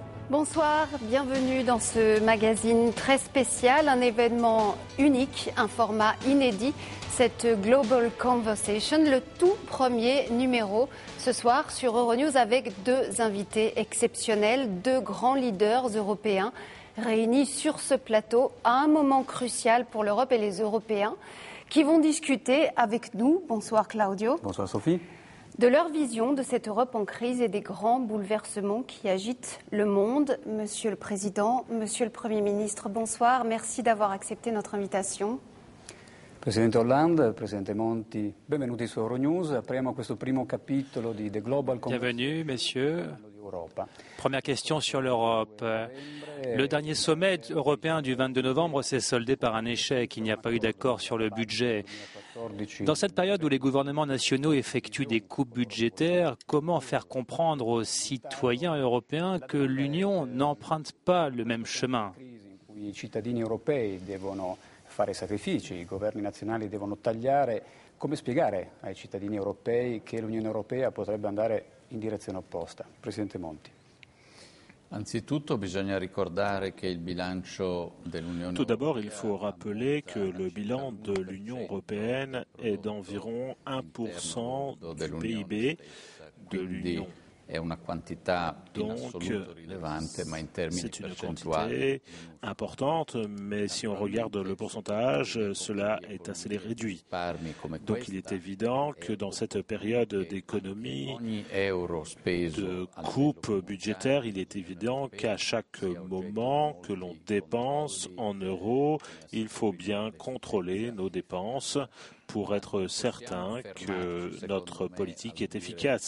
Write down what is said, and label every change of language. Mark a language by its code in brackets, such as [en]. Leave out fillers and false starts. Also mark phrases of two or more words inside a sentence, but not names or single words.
[fr] Bonsoir, bienvenue dans ce magazine très spécial, un événement unique, un format inédit, cette Global Conversation, le tout premier numéro ce soir sur Euronews avec deux invités exceptionnels, deux grands leaders européens réunis sur ce plateau à un moment crucial pour l'Europe et les Européens qui vont discuter avec nous. Bonsoir Claudio. Bonsoir Sophie. De leur vision de cette Europe en crise et des grands bouleversements qui agitent le monde. Monsieur le Président, Monsieur le Premier ministre, bonsoir. Merci d'avoir accepté notre invitation. [it] Presidente Hollande, Presidente Monti, benvenuti su Euronews. Apriamo questo primo capitolo di The Global Conversation. [fr] Bienvenue, messieurs. Première question sur l'Europe. Le dernier sommet européen du 22 novembre s'est soldé par un échec. Il n'y a pas eu d'accord sur le budget. Dans cette période où les gouvernements nationaux effectuent des coupes budgétaires, comment faire comprendre aux citoyens européens que l'Union n'emprunte pas le même chemin ? [it] I cittadini europei devono fare sacrifici, i governi nazionali devono tagliare. Come spiegare ai cittadini europei che l'Unione Europea potrebbe andare in direzione opposta? Presidente Monti. Anzitutto bisogna ricordare che il bilancio dell'Unione [fr] Tout d'abord, il faut rappeler que le bilan de l'Union européenne est d'environ 1% du PIB de l'Union. [it] È una quantità in assoluto rilevante, ma in termini [fr] c'est une [it] percentuali. [fr] quantité importante, mais si on regarde le pourcentage, cela est assez réduit. Donc il est évident que dans cette période d'économie, de coupe budgétaire, il est évident qu'à chaque moment que l'on dépense en euros, il faut bien contrôler nos dépenses pour être certain que notre politique est efficace.